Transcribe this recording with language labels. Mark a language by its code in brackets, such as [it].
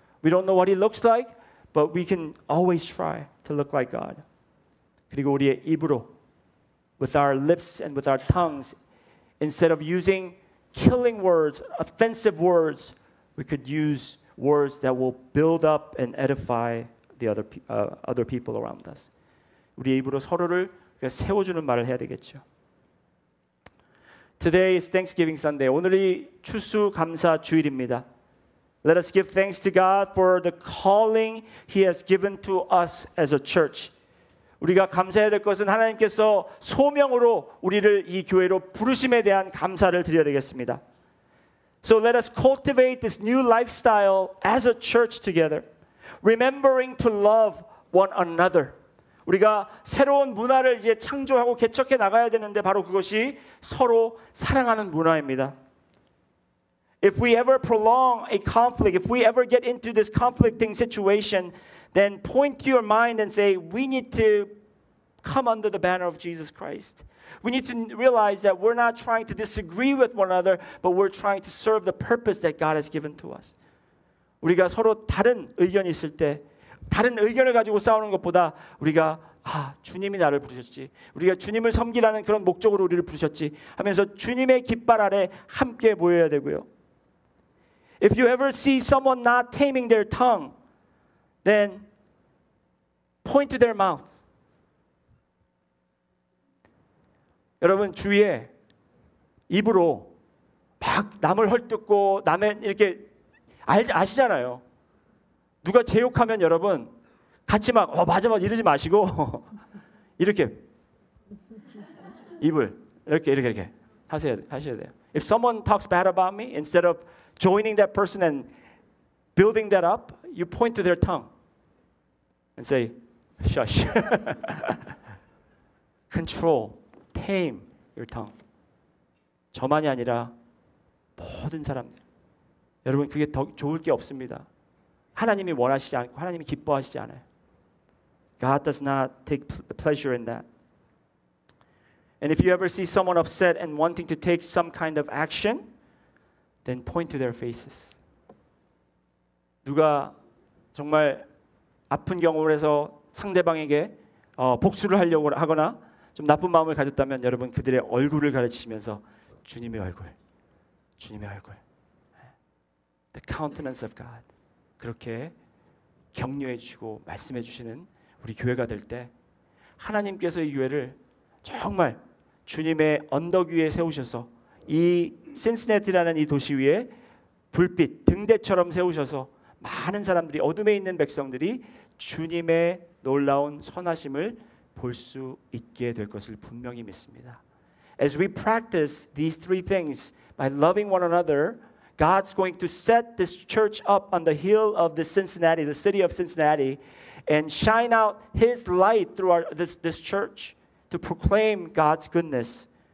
[en] We don't know what he looks like, but we can always try to look like God. [ko] 그리고 우리의 입으로, [en] with our lips and with our tongues, instead of using killing words, offensive words. We could use words that will build up and edify the other people around us. [ko] 우리의 입으로 서로를 세워주는 말을 해야 되겠죠. [en] Today is Thanksgiving Sunday. [ko] 오늘이 추수감사 주일입니다. [en] Let us give thanks to God for the calling He has given to us as a church. [ko] 우리가 감사해야 될 것은 하나님께서 소명으로 우리를 이 교회로 부르심에 대한 감사를 드려야 되겠습니다. [en] So let us cultivate this new lifestyle as a church together, remembering to love one another. [ko] 우리가 새로운 문화를 이제 창조하고 개척해 나가야 되는데 바로 그것이 서로 사랑하는 문화입니다. [en] If we ever prolong a conflict, if we ever get into this conflicting situation, then point to your mind and say, we need to come under the banner of Jesus Christ. We need to realize that we're not trying to disagree with one another, but we're trying to serve the purpose that God has given to us. [ko] 우리가 서로 다른 의견이 있을 때 다른 의견을 가지고 싸우는 것보다 우리가 주님이 나를 부르셨지, 우리가 주님을 섬기라는 그런 목적으로 우리를 부르셨지 하면서 주님의 깃발 아래 함께 모여야 되고요. [en] If you ever see someone not taming their tongue, then point to their mouth. [ko] 여러분 주위에 입으로 막 남을 헐뜯고 남의 이렇게 아시잖아요. 누가 제 욕하면 여러분 같이 막 맞아 이러지 마시고 이렇게 입을 이렇게 하셔야 돼요. [en] If someone talks bad about me, instead of joining that person and building that up, you point to their tongue and say, shush. Control, tame your tongue. [ko] 저만이 아니라 모든 사람들. 여러분 그게 더 좋을 게 없습니다. 하나님이 원하시지 않고 하나님이 기뻐하시지 않아요. [en] God does not take pleasure in that. And if you ever see someone upset and wanting to take some kind of action, then point to their faces. [ko] 누가 정말 아픈 경험을 해서 상대방에게 복수를 하려고 하거나 좀 나쁜 마음을 가졌다면 여러분 그들의 얼굴을 가르치시면서 주님의 얼굴, 주님의 얼굴, [en] the countenance of God. [ko] 그렇게 격려해 주시고 말씀해 주시는 우리 교회가 될 때 하나님께서 이 교회를 정말 주님의 언덕 위에 세우셔서 이 신시내티라는 이 도시 위에 불빛 등대처럼 세우셔서 많은 사람들이 어둠에 있는 백성들이 주님의 놀라운 선하심을 볼 수 있게 될 것을 분명히 믿습니다. [en] As we practice these three things by loving one another, God's going to set this church up on the hill of the Cincinnati, the city of Cincinnati, and shine out His light through this church to proclaim God's goodness.